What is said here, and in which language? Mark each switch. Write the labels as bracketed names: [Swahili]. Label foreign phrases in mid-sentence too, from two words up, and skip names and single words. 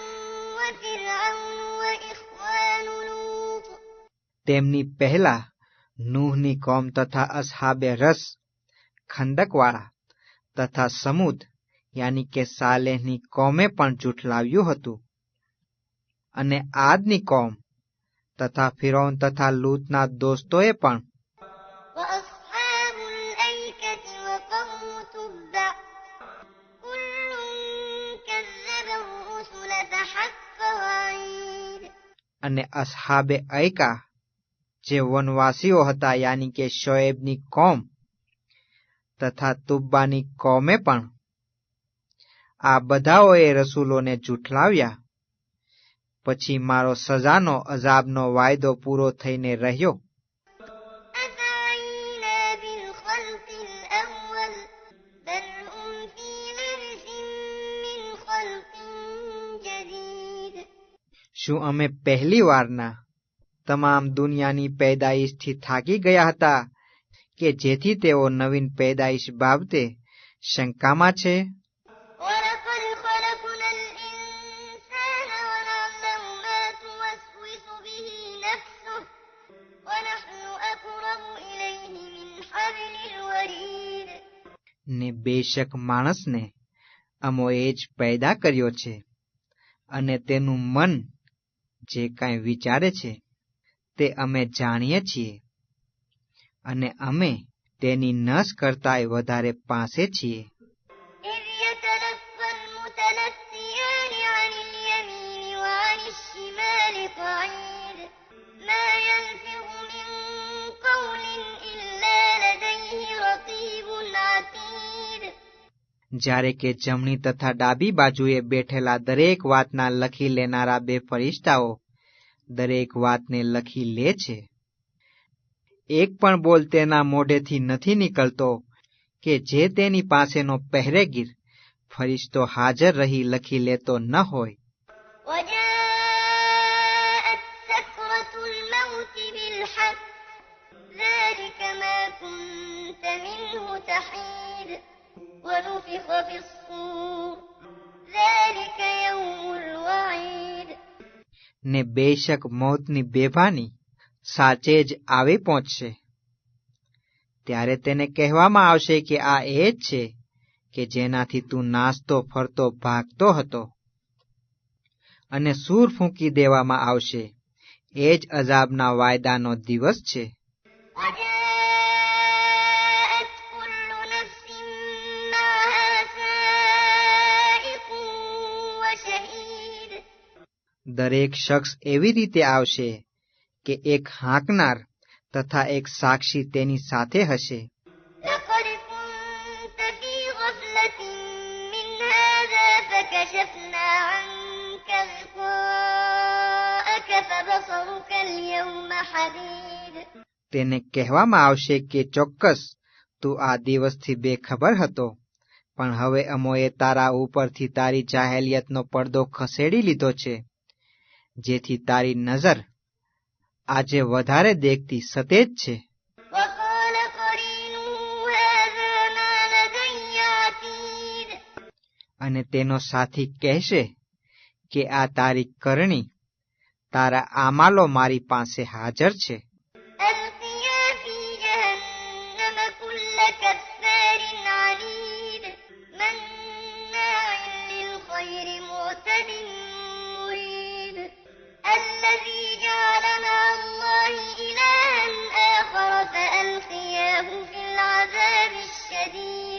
[Gujarati] તેમની પહેલા નૂહની કોમ તથા અસહાબે રસ ખંદકવાળા તથા સમૂદ યાની કે સાલેહની કોમે પણ જૂઠલાવ્યું હતું. અને આદની કોમ તથા ફિરૌન તથા લૂતના દોસ્તોએ પણ [Arabic] وأصحاب الأيكة وقوم تبع كل كذب الرسل فحق وعيد. [Gujarati] અને અસહાબે ઐકા જે વનવાસીઓ હતા યાની કે શોએબની કોમ તથા તુબ્બાની કોમે પણ આ બધાઓએ રસૂલોને જૂઠલાવ્યા. પછી મારો સજાનો અજાબનો વાયદો પૂરો થઈને રહ્યો. [Arabic] أفعينا بالخلق الأول بل هم في لبس من خلق جديد. [Gujarati] શું અમે પહેલી વારના તમામ દુનિયાની પેદાઈશથી થાકી ગયા હતા કે જેથી તેઓ નવીન પેદાઈશ બાબતે શંકામાં છે? [Arabic] ولقد خلقنا الإنسان ونعلم ما توسوس به نفسه ونحن أقرب إليه من حبل الوريد. [Gujarati] ને બેશક માણસને અમોએ જ પેદા કર્યો છે અને તેનું મન જે કાંઈ વિચારે છે તે અમે જાણીએ છીએ અને અમે તેની નસ કરતાંય વધારે પાસે છીએ. [Arabic] إذ يتلقى المتلقيان عن اليمين وعن الشمال قعيد ما يلفظ من قول إلا لديه رقيب عتيد. [Gujarati] જ્યારે કે જમણી તથા ડાબી બાજુએ બેઠેલા દરેક વાતના લખી લેનારા બે ફરિશ્તાઓ દરેક વાતને લખી લે છે. એક પણ બોલ તેના મોઢેથી નથી નીકળતો કે જે તેની પાસેનો પહેરેગીર ફરિશ્તો હાજર રહી લખી લેતો ન હોય. [Arabic] وجاءت سكرة الموت بالحق ذلك ما كنت منه تحيد ونفخ في الصور ذلك يوم الوعيد. [Gujarati] ને બેશક મોતની બેભાની સાચે જ આવી પહોંચશે. ત્યારે તેને કહેવામાં આવશે કે આ એ જ છે કે જેનાથી તું નાચતો ફરતો ભાગતો હતો. અને સૂર ફૂંકી દેવામાં આવશે. એ જ અજાબના વાયદાનો દિવસ છે. [Arabic] وجاءت كل نفس معها سائق وشهيد. [Gujarati] દરેક શખ્સ એવી રીતે આવશે કે એક હાંકનાર તથા એક સાક્ષી તેની સાથે હશે. [Arabic] لقد كنت في غفلة من هذا فكشفنا عنك غطاءك فبصرك اليوم حديد. [Gujarati] તેને કહેવામાં આવશે કે ચોક્કસ તું આ દિવસથી બેખબર હતો, પણ હવે અમોએ તારા ઉપરથી તારી જાહેલિયતનો પડદો ખસેડી લીધો છે, જેથી તારી નજર આજે વધારે દેખતી સતેજ છે. [Arabic] وقال قرينه هذا ما لدي عتيد. [Gujarati] અને તેનો સાથી કહેશે કે આ તારી કરણી તારા આમાલો મારી પાસે હાજર છે. [Arabic] ألقيا في جهنم كل كفار عنيد مناع للخير معتد مريب الذي جعل مع الله إلها آخر فألقياه في العذاب الشديد.